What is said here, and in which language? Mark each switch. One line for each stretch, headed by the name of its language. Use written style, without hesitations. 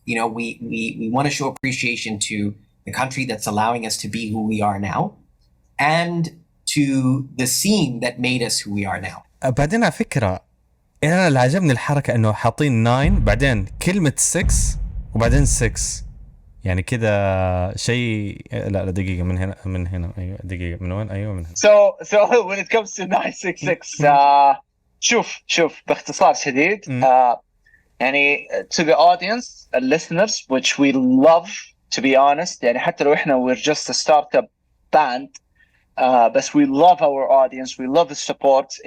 English: You know, we want to show appreciation to the country that's allowing us to be who we are now, and to the scene that made us who we are now.
Arabic: بعدين على فكرة أنا اللي عجبني الحركة إنه حاطين 9 بعدين كلمة 6 وبعدين 6 يعني كده شيء. لا دقيقة من هنا أيوة دقيقة من وين أيوة من هنا.
English: So when it comes to 966 شوف باختصار شديد يعني to the audience listeners which we love to be honest يعني حتى لو إحنا we're just a startup band بس we love our audience, we love the support.